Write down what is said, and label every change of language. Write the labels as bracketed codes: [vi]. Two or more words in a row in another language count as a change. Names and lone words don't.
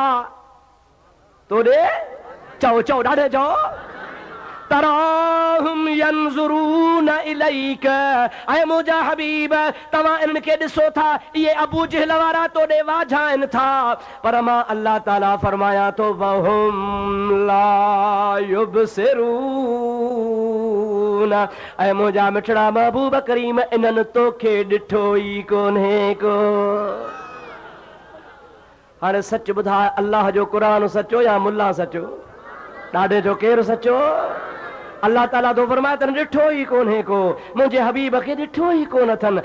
[sd] तोॾे चओ चओ ॾाढे चओ। [ar] تراهم ينظرون إليك, [sd] ऐं मुंहिंजा हबीब तव्हां इन्हनि खे ॾिसो था, इहे अबू जहल वारा तोॾे वाझाइनि था। पर मां अल्लाह ताला फरमायां थो [ar] وهم لا يبصرون, [sd] ऐं मुंहिंजा मिठड़ा महबूब करीम इन्हनि तोखे ॾिठो ई कोन्हे को। हाणे सच ॿुधाए अल्लाह जो क़ुरान सचो या मुल्ला सचो? ॾाढे जो केरु सचो? अल्लाह ताला तो फरमाए तन ॾिठो ई कोन्हे को, मुंहिंजे हबीब खे ॾिठो ई कोन अथनि।